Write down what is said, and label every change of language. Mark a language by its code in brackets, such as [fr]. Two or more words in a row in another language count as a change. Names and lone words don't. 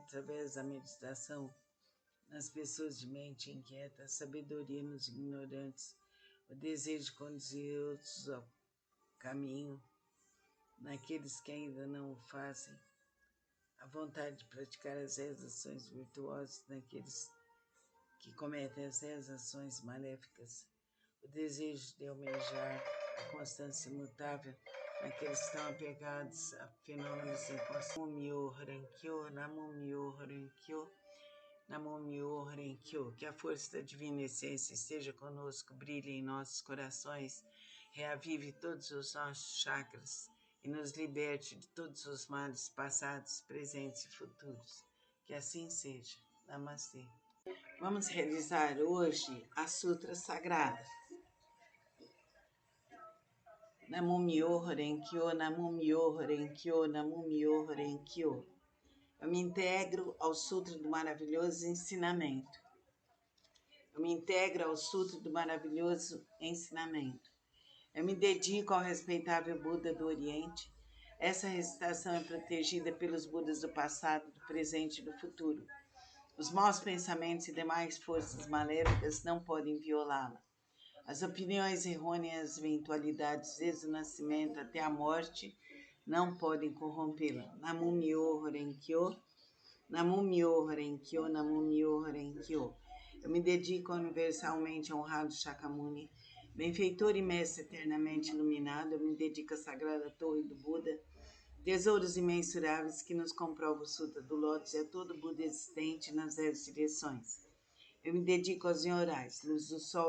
[pt] através da meditação nas pessoas de mente inquieta, a sabedoria nos ignorantes, o desejo de conduzir outros ao caminho, naqueles que ainda não o fazem, a vontade de praticar as 10 ações virtuosas naqueles que cometem as 10 ações maléficas, o desejo de almejar a constância imutável naqueles que estão apegados a fenômenos inconstantes. [ja] Namo Myoho Renkyo, Namo Myoho Renkyo, Namo Myoho Renkyo. [pt] Que a força da Divina Essência esteja conosco, brilhe em nossos corações, reavive todos os nossos chakras e nos liberte de todos os males passados, presentes e futuros. Que assim seja. Namastê. Vamos realizar hoje a Sutra Sagrada. [ja] Namo Myoho Renkyo, Namo Myoho Renkyo, Namo Myoho Renkyo. [pt] Eu me integro ao Sutra do Maravilhoso Ensinamento. Eu me integro ao Sutra do Maravilhoso Ensinamento. Eu me dedico ao respeitável Buda do Oriente. Essa recitação é protegida pelos Budas do passado, do presente e do futuro. Os maus pensamentos e demais forças maléficas não podem violá-la. As opiniões errôneas, eventualidades desde o nascimento até a morte, não podem corrompê-la. [ja] Namo Myoho Renkyo, Namo Myoho Renkyo, Namo Myoho Renkyo. [pt] Eu me dedico ao universalmente honrado Shakyamuni, benfeitor e mestre eternamente iluminado. Eu me dedico à sagrada torre do Buda, tesouros imensuráveis que nos comprova o Sutra do Lótus e a todo Buda existente nas 10 direções. Eu me dedico aos Nyorais, luz do sol